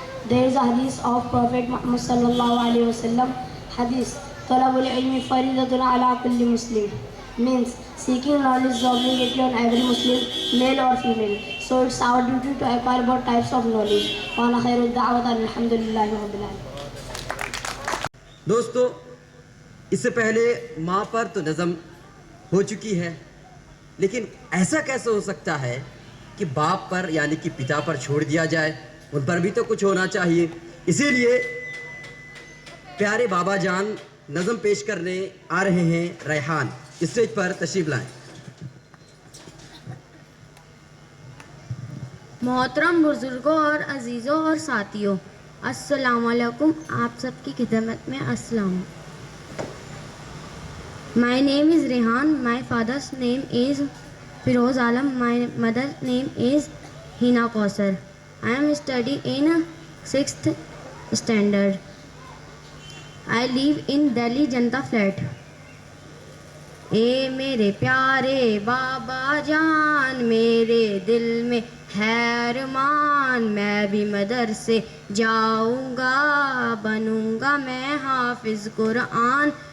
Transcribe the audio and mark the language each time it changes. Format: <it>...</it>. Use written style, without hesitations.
<en>There is a hadith of Prophet Muhammad sallallahu alaihi wasallam. Hadith,</en> <ar>talabul ilmi faridatun ala kulli muslim,</ar> <en>means seeking knowledge is obligatory on every Muslim, male or female. So it's our duty to acquire both types of knowledge.</en> <ar>Wa ana khairud da'wat alhamdulillahi rabbil alamin.</ar> <hi>दोस्तों, इससे पहले माँ पर तो नज़म हो चुकी है, लेकिन ऐसा कैसे हो सकता है कि बाप पर यानी कि पिता पर छोड़ दिया जाए, उन पर भी तो कुछ होना चाहिए। इसीलिए प्यारे बाबा जान नज़म पेश करने आ रहे हैं। रेहान, स्टेज पर तशरीफ लाएं। मोहतरम बुजुर्गों और अजीज़ों और साथियों, अस्सलाम वालेकुम। आप सबकी खिदमत में अस्सलाम।</hi> <en>My name is Rehan. My father's name is Firoz Alam. My mother's name is Hina Kausar. I am studying in 6th standard. I live in Delhi Janta flat.</en> <hi>ए मेरे प्यारे बाबा जान, मेरे दिल में हैरमान, मैं भी मदरसे जाऊंगा, बनूंगा मैं हाफिज कुरान।</hi>